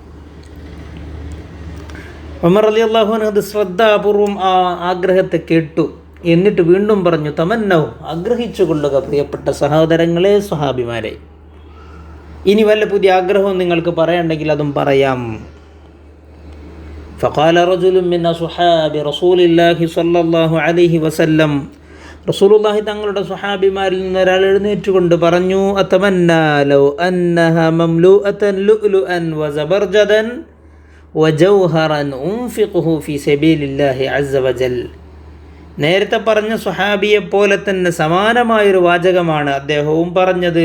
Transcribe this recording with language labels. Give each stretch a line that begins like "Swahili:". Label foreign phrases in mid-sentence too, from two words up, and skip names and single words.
Malayalam: ഉമർ
Arabic: رضي الله عنه
Malayalam: അത് ശ്രദ്ധാപൂർവം ആ ആഗ്രഹത്തെ കേട്ടു. എന്നിട്ട് വീണ്ടും പറഞ്ഞു, തമന്നൗ, ആഗ്രഹിച്ചു കൊള്ളുക പ്രിയപ്പെട്ട സഹോദരങ്ങളെ, സ്വഹാബിമാരെ. ഇനി വല്ല പുതിയ ആഗ്രഹവും നിങ്ങൾക്ക് പറയണ്ടെങ്കിൽ അതും പറയാം.
Arabic: فقال رجل من أصحاب رسول الله صلى الله عليه وسلم,
Malayalam: റസൂലുള്ളാഹി തങ്ങളുടെ സ്വഹാബിമാരിൽ നിന്ന് ഒരാൾ എഴുന്നേറ്റുകൊണ്ട് പറഞ്ഞു,
Arabic: أتمنى لو أنها مملوءة لؤلؤا وزبرجدا وجوهرا أنفقه في سبيل الله عز وجل.
Malayalam: നേരത്തെ പറഞ്ഞ സ്വഹാബിയെ പോലെ തന്നെ സമാനമായൊരു വാചകമാണ് അദ്ദേഹവും പറഞ്ഞത്.